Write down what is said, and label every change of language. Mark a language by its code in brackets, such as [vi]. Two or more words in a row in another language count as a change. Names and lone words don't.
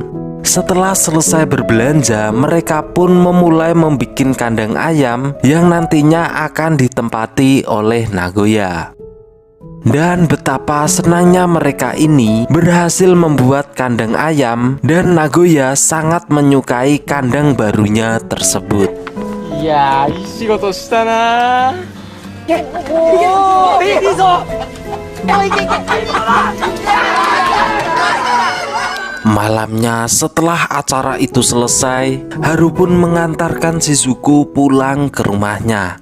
[id] Setelah selesai berbelanja, mereka pun memulai membuat kandang ayam yang nantinya akan ditempati oleh Nagoya. Dan betapa senangnya mereka ini berhasil membuat kandang ayam, dan Nagoya sangat menyukai kandang barunya tersebut. Ya, [ja] いい仕事したな. [id] Malamnya setelah acara itu selesai, Haru pun mengantarkan Shizuku pulang ke rumahnya.